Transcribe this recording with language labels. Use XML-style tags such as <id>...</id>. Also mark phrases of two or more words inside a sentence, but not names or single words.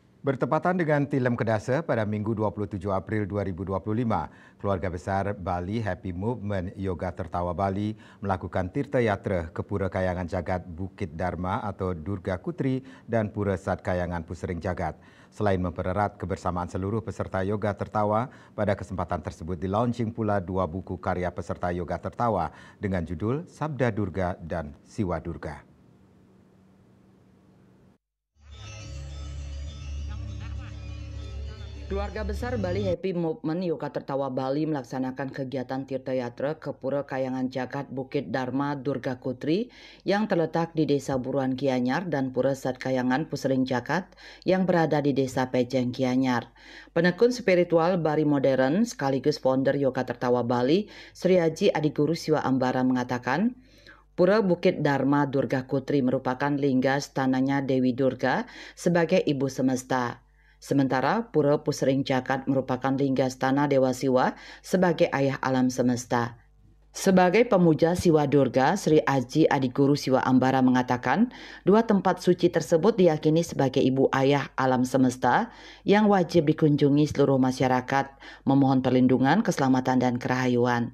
<id>Bertepatan dengan Tilem Kedasa pada Minggu 27 April 2025, keluarga besar Bali Happy Movement Yoga Tertawa Bali melakukan tirta yatra ke Pura Kayangan Jagat Bukit Dharma atau Durga Kutri dan Pura Sat Kayangan Pusering Jagat. Selain mempererat kebersamaan seluruh peserta yoga tertawa, pada kesempatan tersebut dilaunching pula dua buku karya peserta yoga tertawa dengan judul Sabda Durga dan Siwa Durga. Keluarga besar Bali Happy Movement Yoga Tertawa Bali melaksanakan kegiatan tirta yatra ke Pura Kayangan Jagat Bukit Dharma Durga Kutri yang terletak di Desa Buruan Gianyar dan Pura Sat Kayangan Pusering Jagat yang berada di Desa Pejeng Gianyar. Penekun spiritual Bali modern sekaligus founder Yoga Tertawa Bali, Sri Haji Adiguru Siwa Ambara mengatakan, Pura Bukit Dharma Durga Kutri merupakan lingga stananya Dewi Durga sebagai ibu semesta. Sementara Pura Pusering Jagat merupakan lingga stana Dewa Siwa sebagai ayah alam semesta. Sebagai pemuja Siwa Durga, Sri Haji Adiguru Siwa Ambara mengatakan, dua tempat suci tersebut diyakini sebagai ibu ayah alam semesta yang wajib dikunjungi seluruh masyarakat, memohon perlindungan, keselamatan, dan kerahayuan.</id>